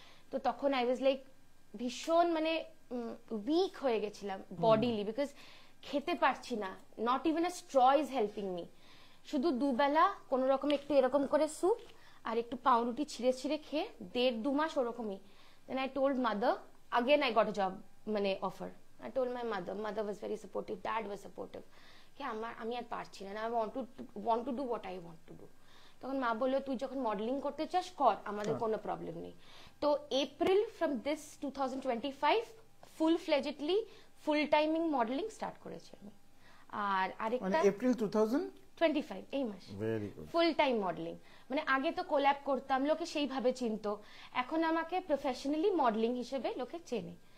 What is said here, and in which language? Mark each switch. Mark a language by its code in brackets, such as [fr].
[bn] তো তখন [en] I was like [bn] ভীষণ মানে [en] weak [bn] হয়ে গেছিলাম [en] bodily, because [bn] খেতে পারছি না, [en] Not even a straw is helping me. [bn] শুধু দুবেলা কোন রকম একটু এরকম করে স্যুপ আর একটু পাউরুটি ছিঁড়ে ছিঁড়ে খেয়ে 1.5-2 মাস ওরকমই। [en] then I told mother, again I got a job [bn] মানে [en] Offer. I told my mother was very supportive, dad was supportive, [bn] কি আমি আর পারছি না, [en] I want to do what I want to do। [bn] তখন মা বললো তুই যখন মডেলিং করতে চাস কর, আমাদের কোনো প্রবলেম নেই। তো April from this 2025 full ফ্লেজেডলি full timing modelling start করেছি আমি। আর আরেকটা এপ্রিল 2025 এই মাস ফুল টাইম মডেলিং, মানে আগে তো কোল্যাব করতাম, লোকে সেইভাবে চিনতো, এখন আমাকে প্রফেশনালি মডেলিং হিসেবে লোকে চেনে।